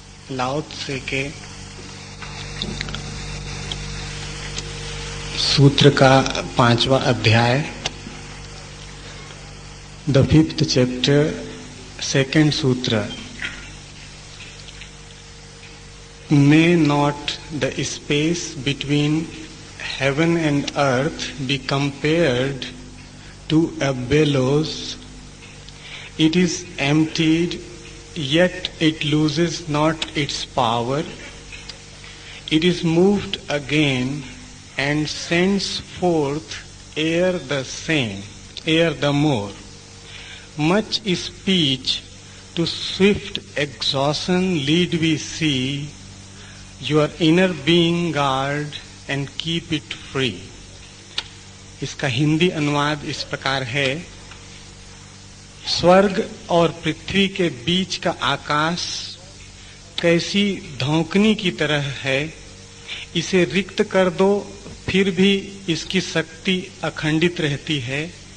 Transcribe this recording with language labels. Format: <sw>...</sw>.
<hi>लाओ त्से के सूत्र का 5वां अध्याय, द 5th चैप्टर, 2nd सूत्र।</hi> <en>May not the space between heaven and earth be compared to a bellows? It is emptied, yet it loses not its power. It is moved again and sends forth air the same, air the more. Much speech to swift exhaustion lead we see. Your inner being guard and keep it free.</en> <hi>इसका हिंदी अनुवाद इस प्रकार है। स्वर्ग और पृथ्वी के बीच का आकाश कैसी धौंकनी की तरह है। इसे रिक्त कर दो फिर भी इसकी शक्ति अखंडित रहती है।</hi>